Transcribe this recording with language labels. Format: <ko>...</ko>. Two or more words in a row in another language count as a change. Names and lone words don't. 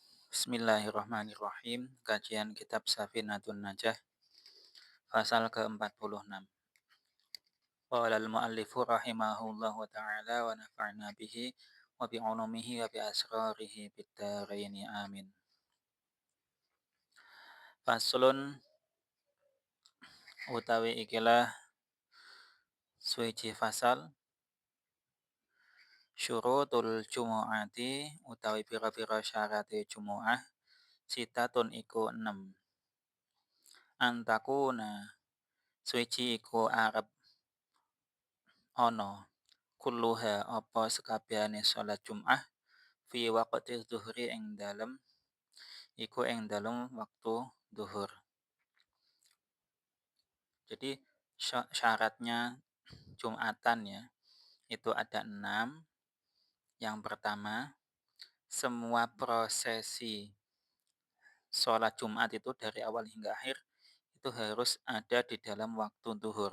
<id>Bismillahirrahmanirrahim. Kajian kitab Safinatun Najah, pasal ke-46.</id> <ar>قال المؤلف رحمه الله تعالى ونفعنا به وبعلومه وبأسراره في الدارين آمين.</ar> <jv>Faslun utawi ikilah suci fasal</jv> <ar>شروط الجمعة</ar> <jv>utawi pira-pira syarate jumu'ah sitatun iku 6. Antakuna suci iku arep ana kulluha apa sekabehane salat Jumat</jv> <ar>في وقت الظهر</ar> <jv>ing dalem waktu zuhur.</jv> <id>Jadi syaratnya Jumatan ya itu ada 6. Yang pertama, semua prosesi sholat Jumat itu dari awal hingga akhir itu harus ada di dalam waktu zuhur.</id>